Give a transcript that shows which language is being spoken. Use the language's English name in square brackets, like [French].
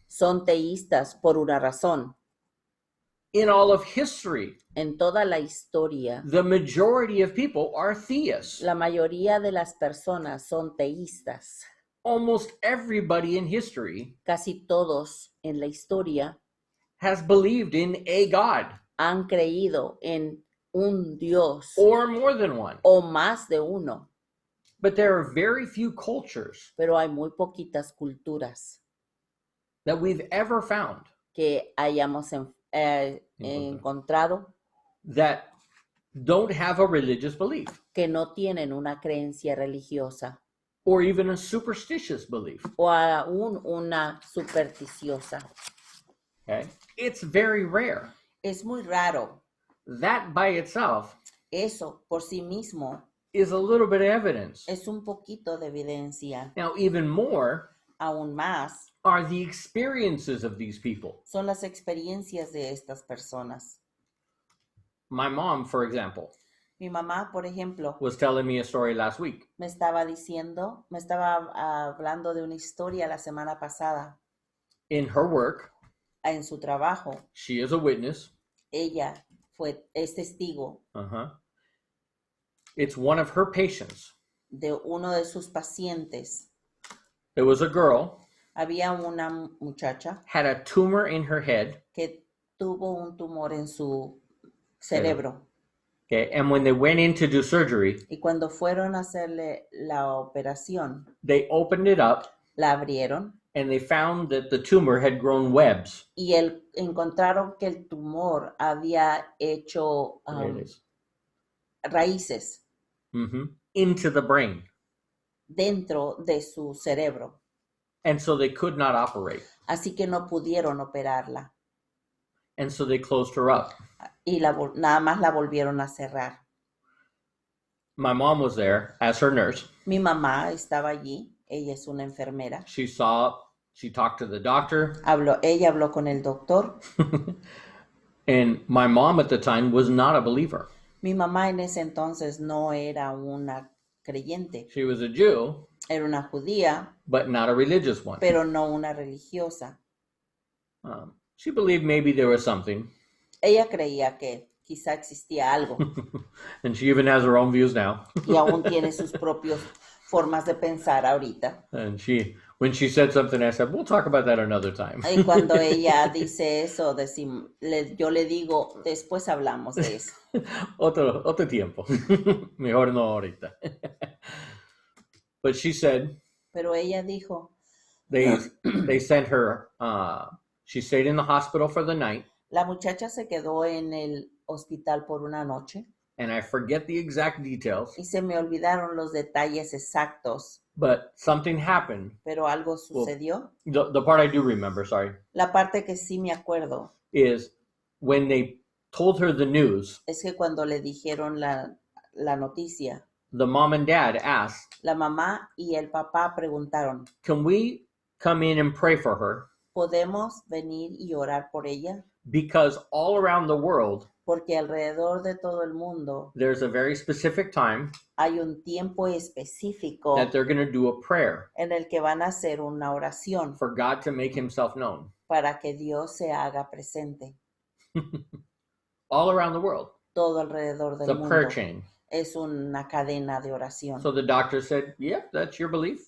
[Spanish] son teístas por una razón. [English] In all of history, [Spanish] En toda la historia, [English] the majority of people are theists. [Spanish] la mayoría de las personas son teístas. [English] Almost everybody in history [Spanish] Casi todos en la historia [English] has believed in a God [Spanish] han creído en un Dios [English] or more than one. [Spanish] o más de uno, [English] But there are very few cultures [Spanish] pero hay muy poquitas culturas [English] that we've ever found [Spanish] que hayamos encontrado [English] that don't have a religious belief [Spanish] que no tienen una creencia religiosa [English] or even a superstitious belief. [Spanish] o aún una supersticiosa. [English] Okay? It's very rare. [Spanish] Es muy raro. [English] That by itself [Spanish] Eso por sí mismo [English] is a little bit of evidence. [Spanish] es un poquito de evidencia. [English] Now, even more [Spanish] Aún más [English] are the experiences of these people. [Spanish] son las experiencias de estas personas. [English] My mom, for example, [Spanish] Mi mamá, por ejemplo, [English] was telling me a story last week. [Spanish] me estaba hablando de una historia la semana pasada. [English] In her work, [Spanish] En su trabajo, [English] she is a witness. [Spanish] ella es testigo [English] It's one of her patients. [Spanish] de uno de sus pacientes. [English] It was a girl, [Spanish] Había una muchacha [English] had a tumor in her head. [Spanish] que tuvo un tumor en su cerebro. [English] Okay, and when they went in to do surgery, [Spanish] Y cuando fueron a hacerle la operación, [English] they opened it up [Spanish] la abrieron [English] and they found that the tumor had grown webs. [Spanish] y encontraron que el tumor había hecho [English] There it is. [Spanish] raíces [English] Into the brain. [Spanish] dentro de su cerebro. [English] And so they could not operate. [Spanish] Así que no pudieron operarla [English] And so they closed her up. [Spanish] y nada más la volvieron a cerrar. [English] My mom was there as her nurse. [Spanish] Mi mamá estaba allí, ella es una enfermera. [English] She talked to the doctor. [Spanish] Ella habló con el doctor. [English] And my mom at the time was not a believer. [Spanish] Mi mamá en ese entonces no era una creyente, [English] She was a Jew, [Spanish] era una judía, [English] but not a religious one. [Spanish] pero no una religiosa. [English] She believed maybe there was something. [Spanish] Ella creía que quizá existía algo [English] And she even has her own views now. [Spanish] y aún tiene sus propias formas de pensar ahorita. [English] And when she said something, I said, we'll talk about that another time. [Spanish] Y cuando ella dice eso, yo le digo, después hablamos de eso. otro tiempo. Mejor no ahorita. [English] But she said [Spanish] Pero ella dijo, [English] they sent her, she stayed in the hospital for the night. [Spanish] la muchacha se quedó en el hospital por una noche [English] And I forget the exact details, [Spanish] y se me olvidaron los detalles exactos, [English] but something happened. [Spanish] pero algo sucedió. [English] The part I do remember, sorry, [Spanish] La parte que sí me acuerdo [English] is when they told her the news, [Spanish] es que cuando le dijeron la noticia, [English] the mom and dad asked, [Spanish] la mamá y el papá preguntaron, [English] can we come in and pray for her? [Spanish] ¿podemos venir y orar por ella? [English] Because all around the world, [Spanish] Porque alrededor de todo el mundo [English] there's a very specific time [Spanish] hay un tiempo específico [English] that they're going to do a prayer [Spanish] en el que van a hacer una oración [English] for God to make himself known. [Spanish] para que Dios se haga presente. [English] All around the world. [Spanish] Todo alrededor [English] It's [Spanish] del [English] a prayer [Spanish] mundo [English] chain. [Spanish] es una cadena de oración. [English] So the doctor said, yep, that's your belief.